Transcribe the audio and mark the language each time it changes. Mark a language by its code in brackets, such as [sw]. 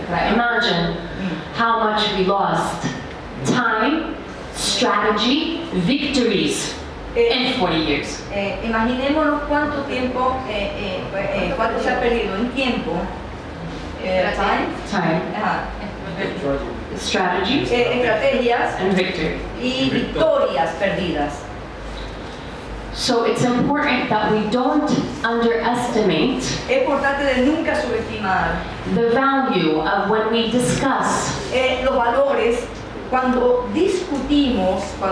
[en] Imagine how much we lost. Time, strategy, victories in 40 years. [es] Imaginémonos cuánto tiempo, cuánto se ha perdido en tiempo, [en] Time, ajá, strategies, [es] estrategias [en] and victory. [es] y victorias perdidas. [en] So it's important that we don't underestimate [es] Es importante de nunca subestimar [en] the value of when we discuss [es] los valores cuando discutimos,